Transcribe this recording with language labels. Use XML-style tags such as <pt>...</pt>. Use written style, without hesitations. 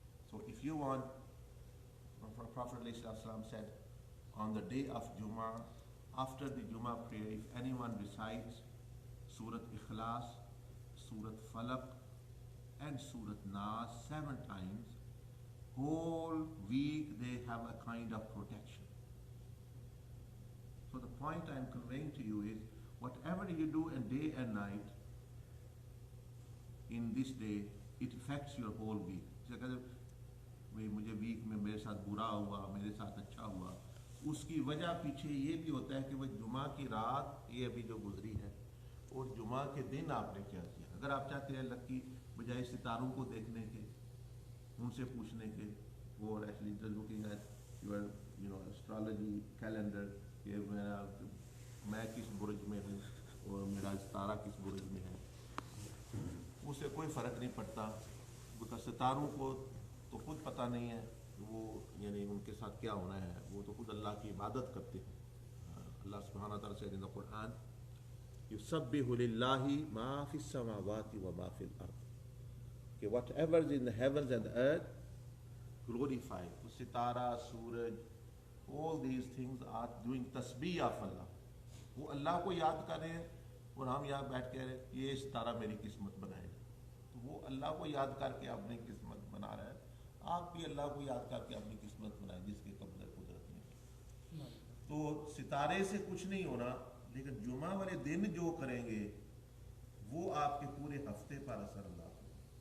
<en>So if you want, Prophet ﷺ said, on the day of Jummah, after the Jummah prayer, if anyone recites Surat Ikhlas, Surat Falaq, and Surat Nas 7 times, whole week they have a kind of protection. So the point I'm conveying to you is, whatever you do in day and night, in this day, it affects your whole week.</en> <ur>مجھے week میں میرے ساتھ برا ہوا، میرے ساتھ اچھا ہوا، اس کی وجہ پیچھے یہ بھی ہوتا ہے کہ وہ جمعہ کی رات یہ ابھی جو گزری ہے اور جمعہ کے دن آپ نے کیا کیا. اگر آپ چاہتے ہیں اللہ کی بجائے ستاروں کو دیکھنے کے، ان سے پوچھنے کے، وہ</ur> <en>actually looking at your astrology calendar</en> <ur>کہ میں کس برج میں ہوں اور میرا ستارہ کس برج میں ہے، اس سے کوئی فرق نہیں پڑتا.</ur> <en>because</en> <ur>ستاروں کو تو خود پتہ نہیں ہے وہ یعنی ان کے ساتھ کیا ہونا ہے، وہ تو خود اللہ کی عبادت کرتے ہیں. اللہ سبحانہ تعالیٰ سے</ur> <en>in the Quran</en> <ar>یسبح للہ ما فی السماوات و ما فی الارض،</ar> <ur>کہ</ur> <en>whatever is in the heavens and the earth glorify. ستارہ، سورج، all these things are doing تسبیح of اللہ.</en> <ur>وہ اللہ کو یاد کر رہے ہیں اور ہم یہاں بیٹھ کے یہ ستارہ میری قسمت بنائے. تو وہ اللہ کو یاد کر کے اپنی قسمت بنا رہا ہے. آپ بھی اللہ کو یاد کر کے اپنی قسمت بنائیں جس کے قبضہ قدرت نہیں. تو ستارے سے کچھ نہیں ہونا، لیکن جمعہ والے دن جو کریں گے وہ آپ کے پورے ہفتے پر اثر انداز ہوگا.</ur>